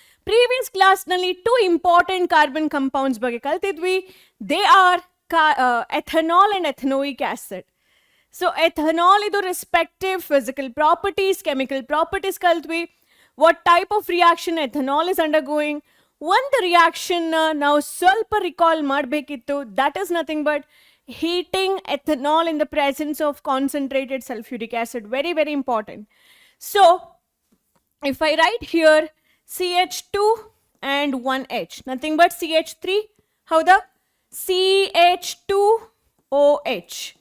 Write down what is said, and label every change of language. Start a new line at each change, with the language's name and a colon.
English: Previous class nalli two important carbon compounds
Kannada: ಬಗ್ಗೆ ಕಲ್ತಿದ್ವಿ.
English: They are ethanol and ethanoic acid. So ethanol idu respective physical properties, chemical properties
Kannada: ಕಲ್ತ್ವಿ.
English: What type of reaction ethanol is undergoing.
Kannada: ಒಂದು reaction ನಾವು ಸ್ವಲ್ಪ recall ಮಾಡಬೇಕಿತ್ತು.
English: That is nothing but heating ethanol in the presence of concentrated sulfuric acid. Very, very important. So if I write here CH2 and 1H, nothing but CH3. How the CH2OH.